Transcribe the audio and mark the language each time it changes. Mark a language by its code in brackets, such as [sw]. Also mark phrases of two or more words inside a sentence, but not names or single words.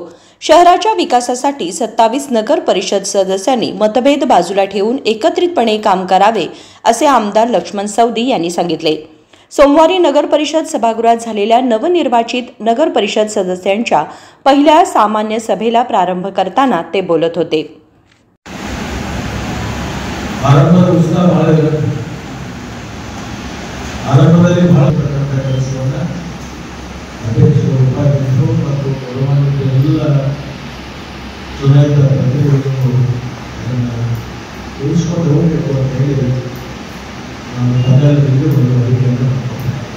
[mr] शहराच्या विकासासाठी 27 नगर परिषद सदस्यांनी मतभेद बाजूला ठेवून एकत्रितपणे काम करावे असे आमदार लक्ष्मण सवदी यांनी सांगितले। सोमवारी नगर परिषद सभागृहात झालेल्या नवनिर्वाचित नगर परिषद सदस्यांच्या पहिल्या सामान्य सभेला प्रारंभ करताना ते बोलत होते। [kn] ಆರಂಭದ ಉತ್ಸಾಹ ಬಹಳ ಇರುತ್ತೆ। ಆರಂಭದಲ್ಲಿ ಬಹಳ ಪ್ರಕಟಣೆ ಕೆಲಸವನ್ನ ಅಧ್ಯಕ್ಷರು ಉಪಾಧ್ಯಕ್ಷರು ಮತ್ತು ಗೌರವಾನ್ವಿತ ಎಲ್ಲ ಚುನಾಯಿತ ಪ್ರತಿನಿಧಿಗಳು ಉಳಿಸಿಕೊಂಡು ಹೋಗಬೇಕು ಅಂತ ಹೇಳಿ ನಾನು ತಮ್ಮೆಲ್ಲರಿಗೂ ಒಂದು ವರಿಕೆಯನ್ನು ಮಾಡಿಕೊಂಡೆ।